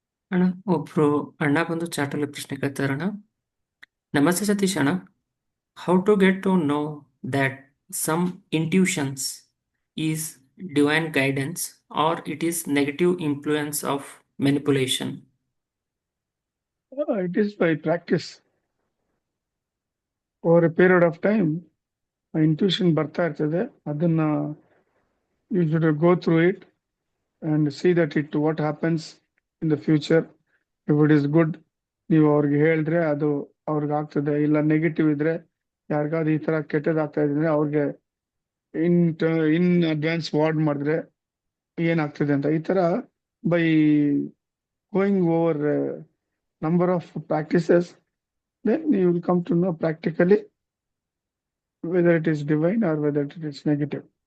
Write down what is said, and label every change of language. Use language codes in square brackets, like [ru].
[kn] ಅಣ್ಣ, ಒಬ್ರು ಅಣ್ಣ ಬಂದು ಚಾಟಲ್ಲಿ ಪ್ರಶ್ನೆ ಕೇಳ್ತಾರಣ್ಣ. ನಮಸ್ತೆ ಸತೀಶ್ ಅಣ್ಣ, [en] How to get to know that some intuitions is divine guidance or it is negative influence of manipulation? It is by practice. Over a period of time intuition [kn] ಬರ್ತಾ ಇರ್ತದೆ. [en] ಅದನ್ನ you should go through it and see that it what happens in the future. If it is good, [kn] ನೀವು ಅವ್ರಿಗೆ ಹೇಳಿದ್ರೆ ಅದು ಅವ್ರಿಗೆ ಆಗ್ತದೆ. ಇಲ್ಲ ನೆಗೆಟಿವ್ ಇದ್ರೆ, ಯಾರಿಗಾದ್ರು ಈ ತರ ಕೆಟ್ಟದಾಗ್ತಾ ಇದ್ರೆ ಅವ್ರಿಗೆ [en] in advance ವಾರ್ಡ್ [kn] ಮಾಡಿದ್ರೆ ಏನಾಗ್ತದೆ ಅಂತ. ಈ ತರ [en] By going over number of practices, then you will come to know practically whether it is divine or whether it is negative.